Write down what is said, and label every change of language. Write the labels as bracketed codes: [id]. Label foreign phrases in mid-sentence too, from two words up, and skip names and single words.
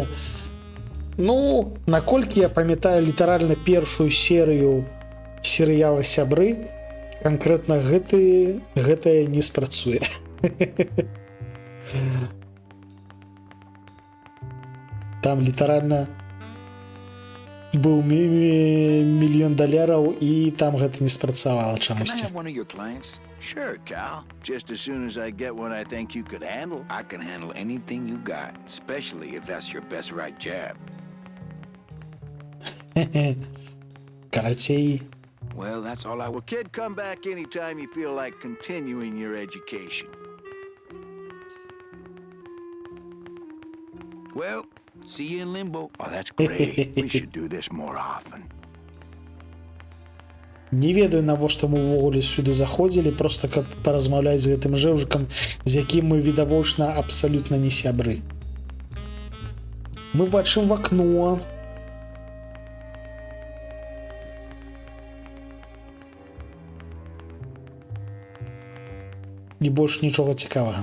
[be] Ну, наколькі я памятаю літаральна першую серыю серыяла «Сябры», канкрэтна гэтае не спрацуе. Там літаральна быў мільён даляраў, і там гэта не спрацавала [en] Can I [be] чамусьці. [en] have one of your clients? Sure, Cal. Just as soon as I get one I think you could handle. I can handle anything you got, especially if that's your best right jab. [be] Карацей, [en] Well, that's all I will. Kid, come back anytime you feel like continuing your education. Well, see you in limbo. Oh, that's great. We should do this more often. [be] не ведаю, навошта мы ўвогуле сюды заходзілі, просто каб паразмаўляць з гэтым жэўжыкам, з якім мы відавочна абсалютна не сябры. Мы бачым в акно. І больш нічога цікавага.